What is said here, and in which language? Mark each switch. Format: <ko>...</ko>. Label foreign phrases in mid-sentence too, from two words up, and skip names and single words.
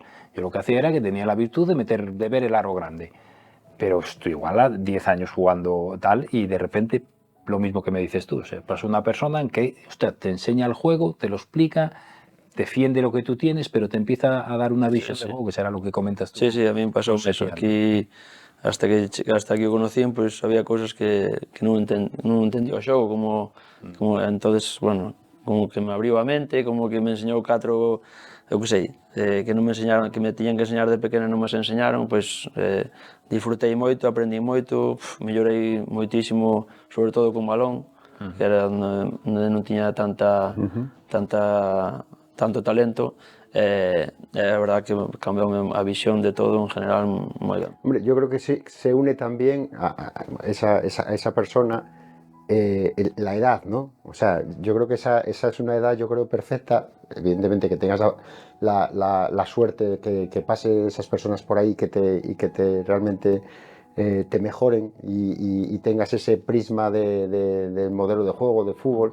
<es>Yo lo que hacía era que tenía la virtud de ver el aro grande. Pero estoy igual a 10 años jugando tal y de repente lo mismo que me dices tú. O sea, pasa una persona en que usted te enseña el juego, te lo explica, defiende lo que tú tienes, pero te empieza a dar una visión de juego, que será lo que comentas tú.</es> <gl>Sí, a mí me pasou eso. Aquí,</gl> <es>hasta que</es> <gl>o conocían, pues había cousas que non entendía o xogo, como entonces, bueno, como que me abriu a mente, como que me enseñou eu que sei, que non me enseñaron, que me tiñan que enseñar de pequeno non me enseñaron, pois disfrutei moito, aprendí moito, mellorei moitísimo, sobre todo con balón, que era onde non tiña tanto talento. É verdad que cambiou a visión de todo en general moi ben.</gl> <es>Hombre, yo creo que sí, se une también a esa persona la edad, ¿no? O sea, yo creo que esa es una edad, yo creo, perfecta. Evidentemente que tengas la suerte de que pase esas personas por ahí y que te realmente te mejoren y tengas ese prisma del modelo de juego, de fútbol.</es>